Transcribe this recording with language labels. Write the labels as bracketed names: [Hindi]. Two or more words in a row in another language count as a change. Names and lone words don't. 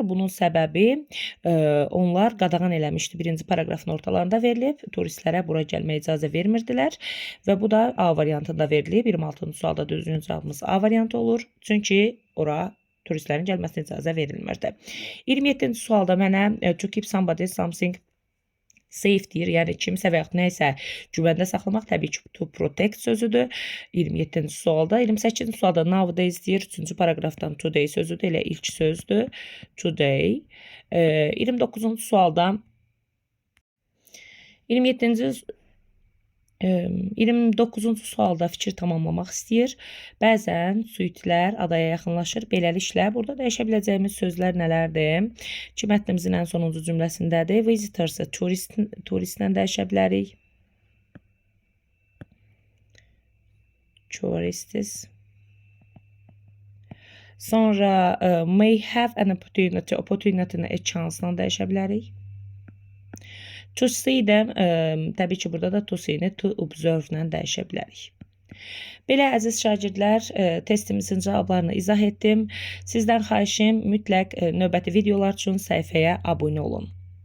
[Azerbaijani] Bunun səbəbi onlar qadağan eləmişdi. Birinci paraqrafın ortalarında verilib, turistlərə bura gəlməyə icazə vermirdilər və bu da A variantında verilib. 26-cı sualda düzgün cavabımız A variantı olur. Çünki ora turistlərin gəlməsinə icazə verilmirdi. 27-ci sualda mənə [English] to keep somebody something safe [Azerbaijani] deyir, yəni kimsə və yaxud nəyisə güvəndə saxlamaq təbii ki, [English] to protect [Azerbaijani] sözüdür. 27-ci sualda. 28-ci sualda nowadays deyir, 3-cü paraqrafdan today sözüdür, elə ilk sözdür. Today. 29-cu sualda 29-cu sualda fikir tamamlamaq istəyir. Bəzən suitlər adaya yaxınlaşır. Beləliklə, burada dəyişə biləcəyimiz sözlər nələrdir? Ki, mətnimizin ən sonuncu cümləsindədir. Visitors, turistlə dəyişə bilərik. Tourists. Sonra [English] may have an opportunity, [Azerbaijani] opportunity-ni [English] a chance- [Azerbaijani] la dəyişə bilərik. [English] To see- [Azerbaijani] dən, təbii ki, burada da [English] to see- [Azerbaijani] ni [English] to observe- [Azerbaijani] lə dəyişə bilərik. Belə, əziz şagirdlər, testimizin cavablarını izah etdim. Sizdən xahişim mütləq növbəti videolar üçün səhifəyə abunə olun.